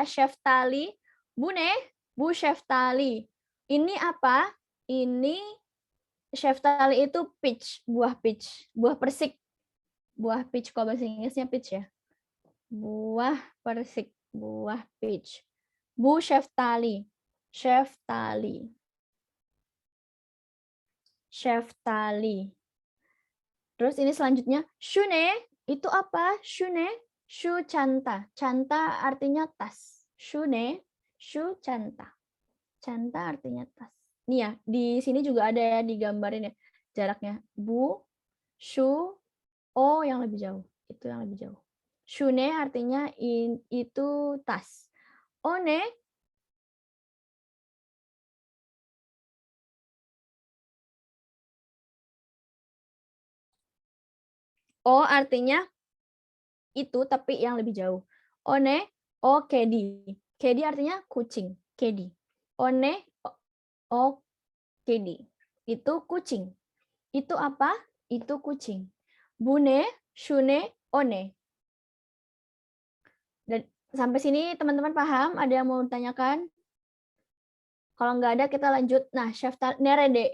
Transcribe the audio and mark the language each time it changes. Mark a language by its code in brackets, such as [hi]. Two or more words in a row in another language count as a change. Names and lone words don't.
[tr] Sheftali, bune, bu sheftali. [id] Ini apa? Ini sheftali itu peach, buah peach, buah persik. Buah peach, kalau bahasa Inggrisnya peach ya. Buah persik, buah peach. [tr] Bu sheftali, sheftali. [id] Sheftali. Terus ini selanjutnya, shune, itu apa? [tr] Shune, shu canta. Canta [id] artinya tas. [tr] Shune, shu canta. Canta [id] artinya tas. Nih ya, di sini juga ada ya digambarin ya jaraknya. [tr] Bu, shu, o [id] yang lebih jauh. Itu yang lebih jauh. Shune artinya itu tas. One, o artinya itu tapi yang lebih jauh. One, [tr] o kedi. Kedi [id] artinya kucing. Kedi. [tr] One, o kedi. [id] Itu kucing. Itu apa? Itu kucing. [tr] Bune, shune, one. [id] Dan sampai sini teman-teman paham? Ada yang mau tanyakan? Kalau nggak ada kita lanjut. Nah, nerede.